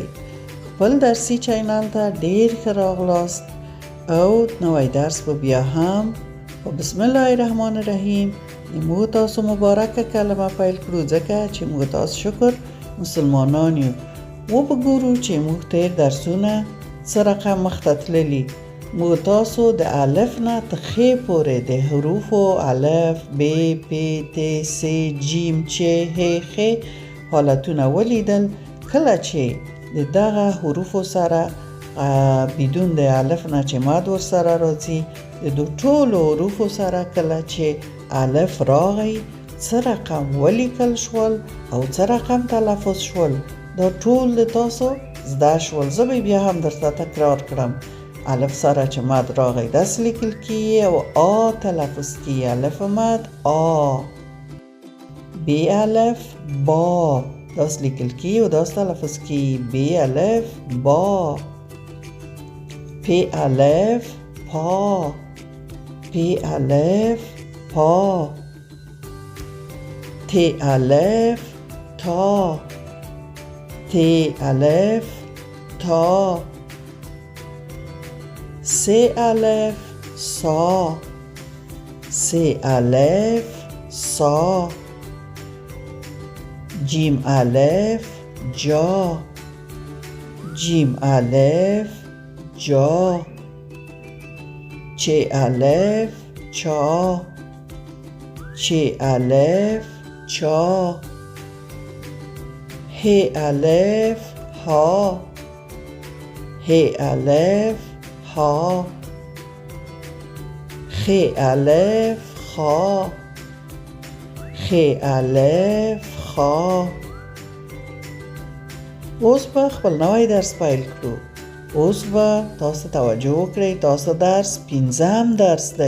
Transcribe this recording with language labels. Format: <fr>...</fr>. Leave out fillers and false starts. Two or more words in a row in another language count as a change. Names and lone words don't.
<ps>خپل درسي چینل ته ډیر ښه راغلاست او نوی درس به بیا هم په</ps> <ar>بسم الله الرحمن الرحیم</ar> <ps>موږ تاسو مبارکه کلمه پیل کړو ځکه چې موږ تاسو شکر مسلمانان یو. وګورو چې موږ تیر درسونه څه رقم مخته تللي. موږ تاسو د الف نه تر خ پورې د حروفو الف ب پ ت س ج چ ه خ حالتونه ولیدل. کله چې د دغه حروفو سره بدون د الف نه چې مد ور سره راځي د ټولو حروفو سره کله چې الف راغی څه رقم ولیکل شول او څه رقم تلفظ شول دا ټول د تاسو زده شول. زه به بیا هم درته تکرار کړم. الف سره چې مد راغی داسې لیکل کیږي او آ تلفظ کیږي. الف مد آ، ب الف با داسې لیکل کیږي او داسې تلفظ کیږي. ب الف با، پ الف پا، پ الف پا، ت الف تا، ت الف تا، س الف سا، س الف سا، جیم الف جا، جیم الف جا، چ الف چا، چ الف چا، ه الف ها، ه الف ها، خ الف خا، خ الف خا. اوس به خپل نوی درس پیل کړو. اوس به تاسو توجه وکړئ. تاسو درس 5م درس دی.</ps>